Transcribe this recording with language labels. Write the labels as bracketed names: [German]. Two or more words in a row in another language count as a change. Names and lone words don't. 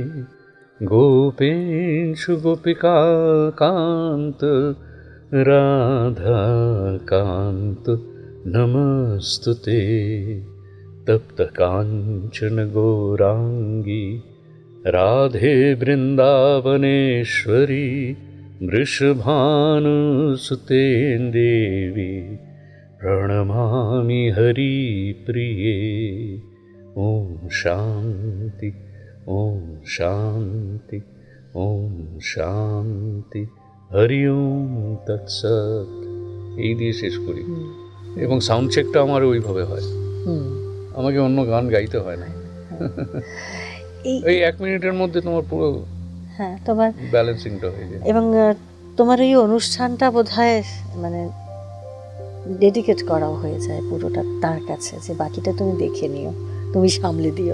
[Sanskrit] গোপেশু গোপিকা কান্ত রাধা কান্ত নমস্তুতে তপ্ত কাঞ্চন গৌরাঙ্গী রাধে বৃন্দাবনেশ্বরী वृषभानुसुते देवी प्रणमामि हरिप्रिये ॐ शान्ति ॐ शान्ति ॐ शान्ति हरि ओम তৎসৎ, [Bangla] এই দিয়ে শেষ করি। এবং সাউন্ড চেকটা আমার ওইভাবে হয়, আমাকে অন্য গান গাইতে হয় না। এই 1 মিনিটের মধ্যে তোমার পুরো তোমার ব্যালেন্সিংটা হয়ে যায়। এবং তোমার এই অনুষ্ঠানটা বোধহয় মানে ডেডিকেট করাও হয়ে যায় পুরোটা তার কাছে, যে বাকিটা তুমি দেখে নিও, তুমি সামলে দিও।